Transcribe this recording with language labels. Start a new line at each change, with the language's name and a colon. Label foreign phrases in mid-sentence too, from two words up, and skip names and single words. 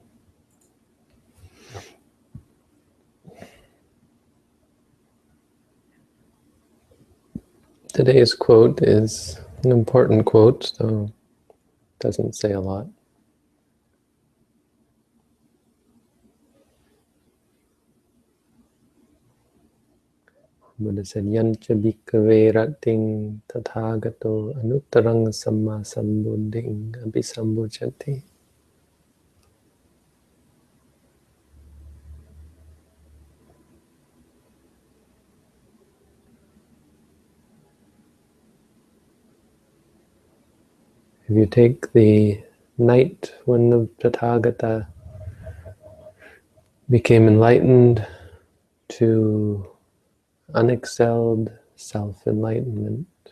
English: Today's quote is an important quote, though it doesn't say a lot. Buddha said,
Pali: Yancha bhikkhave rating tathagato anuttarang samma sambuddhing abhisambuchati.
English: If you take the night when the Tathagata became enlightened to unexcelled self-enlightenment,